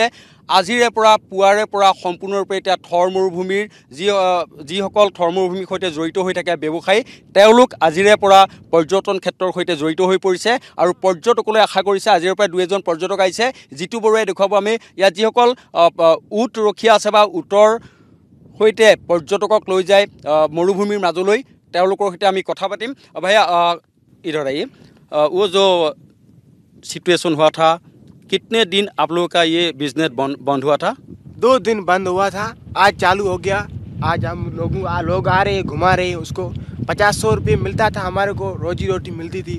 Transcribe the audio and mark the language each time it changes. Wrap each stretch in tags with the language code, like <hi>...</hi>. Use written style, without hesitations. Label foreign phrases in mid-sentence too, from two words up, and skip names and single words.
<as>আজিৰে পৰা পুৱাৰে পৰা সম্পূৰ্ণৰূপে এতিয়া থৰ মৰুভূমিৰ যিসকল থৰ মৰুভূমিৰ সৈতে জড়িত হৈ থাকে ব্যৱসায়ী, তেওঁলোক আজিৰে পৰা পৰ্যটন ক্ষেত্ৰৰ সৈতে জড়িত হৈ পৰিছে আৰু পৰ্যটকলৈ আশা কৰিছে। আজিৰে পৰা দুই এজন পৰ্যটক আহিছে, জিতু বৰুৱাই দেখুৱাব আমি ইয়াত যিসকল উট ৰখীয়া আছে বা উটৰ সৈতে পৰ্যটকক লৈ যায় মৰুভূমিৰ মাজলৈ, তেওঁলোকৰ সৈতে আমি কথা পাতিম।</as> <hi>भैया इधर आइए, वो जो सिचुएशन हुआ था, कितने दिन आप लोगों का ये बिजनेस बंद हुआ था? 2 दिन बंद हुआ था, आज चालू हो गया। आज हम लोग आ रहे हैं, घुमा रहे हैं उसको। 50-100 रुपये मिलता था हमारे को, रोजी रोटी मिलती थी।</hi>